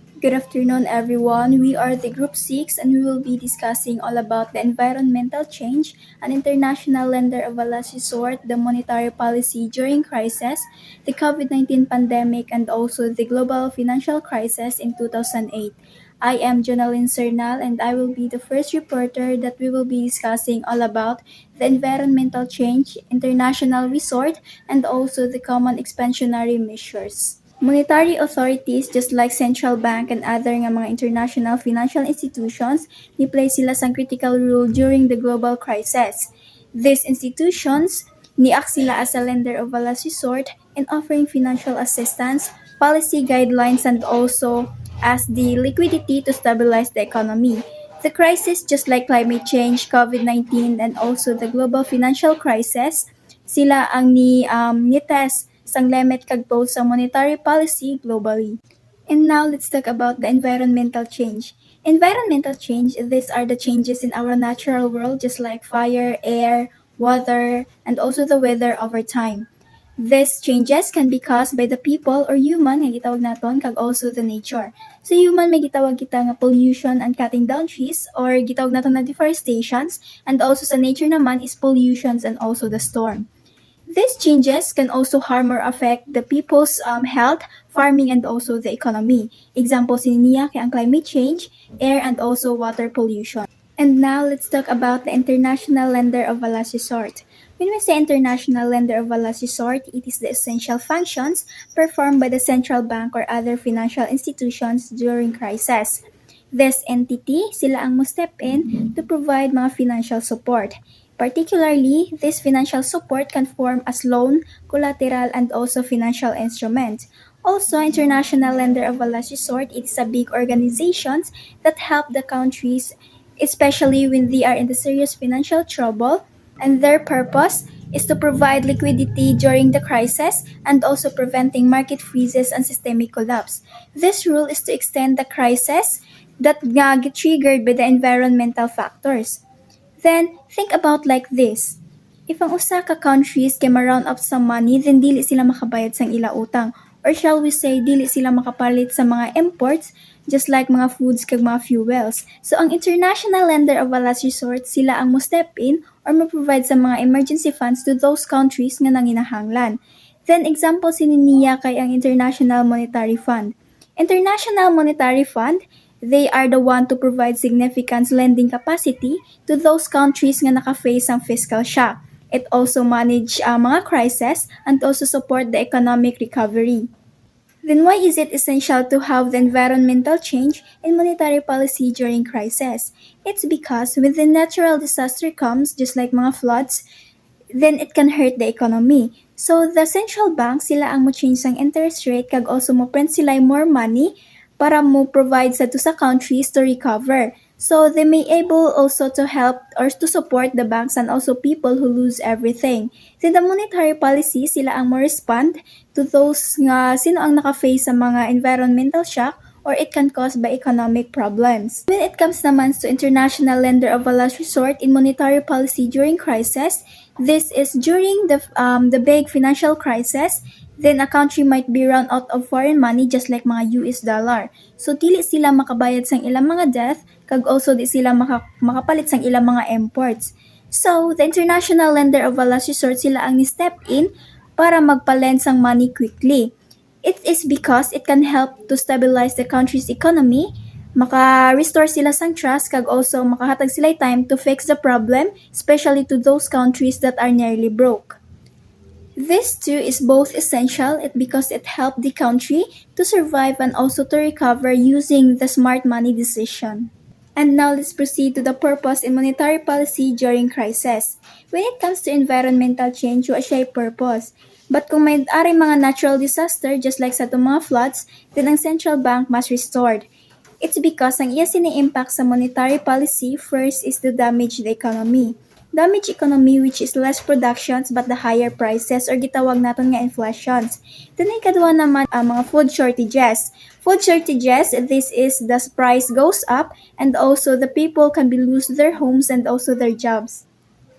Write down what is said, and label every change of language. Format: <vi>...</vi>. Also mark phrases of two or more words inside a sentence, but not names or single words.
<en>Good afternoon, everyone. We are the Group 6 and we will be discussing all about the environmental change, an international lender of a last resort, the monetary policy during crisis, the COVID-19 pandemic, and also the global financial crisis in 2008. I am Jonalyn Cernal and I will be the first reporter that we will be discussing all about the environmental change, international resort, and also the common expansionary measures. Monetary authorities just like central bank and other</en> <hil>nga mga</hil> <en>international financial institutions,</en> <hil>ni-play sila sang</hil> <en>critical role during the global crisis. These institutions</en> <hil>ni-act sila</hil> <en>as a lender of a last resort in offering financial assistance, policy guidelines, and also as the liquidity to stabilize the economy. The crisis, just like climate change, COVID-19, and also the global financial crisis,</en> <hil>sila ang ni-test sang limit kag pose sa</hil> <en>monetary policy globally. And now let's talk about the environmental change. Environmental change, these are the changes in our natural world just like fire, air, water, and also the weather over time. These changes can be caused by the people or human</en> <hil>nga gitawag naton kag</hil> <en>also the nature. So human</en> <hil>may gitawag kita nga</hil> <en>pollution and cutting down trees or</en> <hil>gitawag naton na</hil> <en>deforestations, and also sa nature naman is pollutions and also the storm. These changes can also harm or affect the people's health, farming, and also the economy. Example</en> <hil>niya kay ang</hil> <en>climate change, air, and also water pollution. And now let's talk about the international lender of a last resort. When we say international lender of a last resort, it is the essential functions performed by the central bank or other financial institutions during crisis. This entity,</en> <hil>sila ang mo</hil> <en>step in to provide mga financial support. Particularly, this financial support can form as loan, collateral, and also financial instrument. Also, international lender of a last resort, it is a big organizations that help the countries, especially when they are in the serious financial trouble, and their purpose is to provide liquidity during the crisis and also preventing market freezes and systemic collapse. This rule is to extend the crisis that get triggered by the environmental factors. Then, think about like this.</en> <hil>If ang usa ka countries kay ma-round up sa money, then dili sila makabayad sang ila utang.</hil> <en>Or shall we say,</en> <hil>dili sila makapalit sa mga imports,</hil> <en>just like</en> <hil>mga foods kag mga fuels.</hil> <en>So, ang international lender of a last resort,</en> <hil>sila ang mo</hil> <en>step in or mo-provide</en> <hil>sa mga</hil> <en>emergency funds to those countries</en> <hil>nga nanginahanglan.</hil> <en>Then, example</en> <hil>niya kay ang</hil> <en>International Monetary Fund. International Monetary Fund, they are the one to provide significant lending capacity to those countries</en> <hil>nga naka-face ang</hil> <en>fiscal shock. It also manage mga crisis and also support the economic recovery. Then why is it essential to have the environmental change in monetary policy during crisis? It's because when the natural disaster comes, just like mga floods, then it can hurt the economy. So the central bank,</en> <hil>sila ang mo change ang</hil> <en>interest rate</en> <hil>kag also mo print sila</hil> <en>more money</en> <hil>para mo provide sa to sa</hil> <en>countries to recover. So they may able also to help or to support the banks and also people who lose everything. Then the monetary policy,</en> <hil>sila ang mo</hil> <en>respond to those</en> <hil>nga sino ang naka-face sa mga</hil> <en>environmental shock or it can cause by economic problems. When it comes naman to international lender of a last resort in monetary policy during crisis, this is during the big financial crisis, then a country might be run out of foreign money just like mga US dollar.</en> <hil>So dili sila makabayad sang ilang mga debt kag also di sila makapalit sang ilang mga imports.</hil> <en>So the international lender of a last resort</en> <hil>sila ang ni-step in para magpa-lend sang</hil> <en>money quickly. It is because it can help to stabilize the country's economy,</en> <hil>maka-restore sila sang</hil> <en>trust kag also</en> <hil>makahatag sila</hil> <en>time to fix the problem, especially to those countries that are nearly broke. This too is both essential because it helped the country to survive and also to recover using the smart money decision. And now let's proceed to the purpose in monetary policy during crisis. When it comes to environmental change,</en> <hil>wa siya</hil> <en>purpose. But</en> <hil>kung may aring mga</hil> <en>natural disaster just like</en> <hil>sa mga</hil> <en>floods, then ang central bank must restored. It's because</en> <hil>ang iya sini-impact sa</hil> <en>monetary policy first is to damage the economy. Damage economy which is less productions but the higher prices or</en> <hil>gitawag naton nga</hil> <en>inflations.</en> <hil>Then ikaduha naman ang mga</hil> <en>food shortages. Food shortages, this is the price goes up and also the people can be lose their homes and also their jobs.</en>